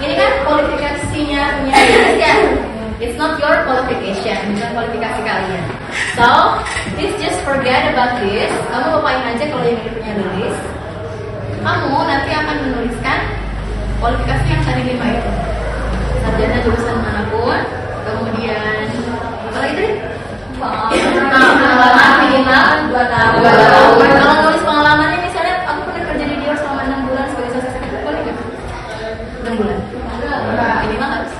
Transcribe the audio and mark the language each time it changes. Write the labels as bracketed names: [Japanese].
[Indonesian] Ini kan kualifikasinya punya Lilis ya. [English] It's not your qualification, [Indonesian] bukan kualifikasi kalian. [English] So, please just forget about this. [Indonesian] Kamu lupain aja kalau yang ini punya Lilis. Kamu nanti akan menuliskan kualifikasi yang tadi 5 itu. Sarjana jurusan manapun, kemudian apa lagi tadi? Pengalaman minimal 2 tahun. Kalau nulis pengalamannya misalnya aku pernah kerja di Dior selama 6 bulan sebagai sales secretary, boleh nggak? 6 bulan. Minimal nggak?